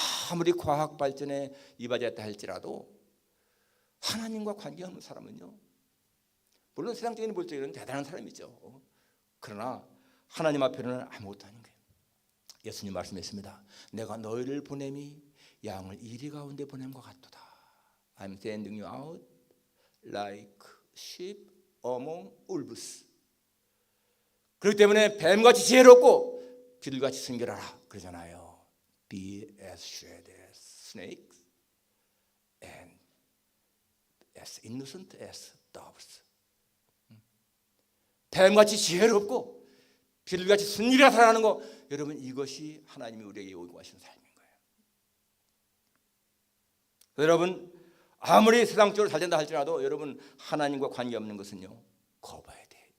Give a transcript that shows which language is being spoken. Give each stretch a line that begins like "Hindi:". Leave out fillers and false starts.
Korean: 아무리 과학 발전에 이바지했다 할지라도 하나님과 관계없는 사람은요 물론 세상적인 볼 때는 대단한 사람이죠. 그러나 하나님 앞에는 아무것도 아닌 거예요. 예수님 말씀했습니다. 내가 너희를 보냄이 양을 이리 가운데 보냄과 같도다.
English: I'm sending you out like sheep among wolves.
Korean: 그렇기 때문에 뱀같이 지혜롭고 비둘같이 순결하라 그러잖아요.
English: Be as shrewd as snakes and as innocent as doves.
Korean: 뱀같이 지혜롭고 비둘같이 순결하게 살아가는 거 여러분 이것이 하나님이 우리에게 요구하시는 삶인 거예요. 여러분 아무리 세상적으로 잘 된다 할지라도 여러분 하나님과 관계없는 것은요 거부해야 돼.